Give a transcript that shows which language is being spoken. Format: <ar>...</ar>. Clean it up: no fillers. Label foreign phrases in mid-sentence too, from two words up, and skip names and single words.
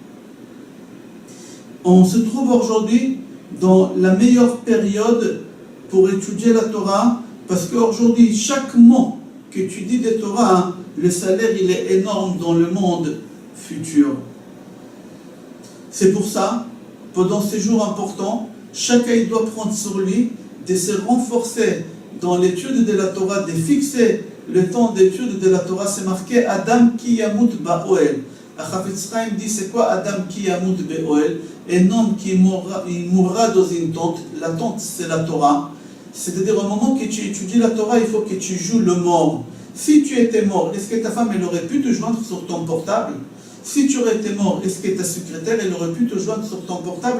<fr>On se trouve aujourd'hui dans la meilleure période pour étudier la Torah, parce qu'aujourd'hui, chaque mot que tu dis de Torah, le salaire il est énorme dans le monde futur. C'est pour ça, pendant ces jours importants, chacun il doit prendre sur lui de se renforcer dans l'étude de la Torah, de fixer le temps d'étude de la Torah. C'est marqué</fr> <he>אדם כי ימות באהל.</he> <fr>Chafetz Chaim dit c'est quoi</fr> <he>אדם כי ימות באהל?</he> <fr>Un homme qui mourra dans une tente. La tente c'est la Torah. C'est-à-dire au moment que tu étudies la Torah, il faut que tu joues le mort. Si tu étais mort, est-ce que ta femme elle aurait pu te joindre sur ton portable? Si tu aurais été mort, est-ce que ta secrétaire elle aurait pu te joindre sur ton portable?</fr>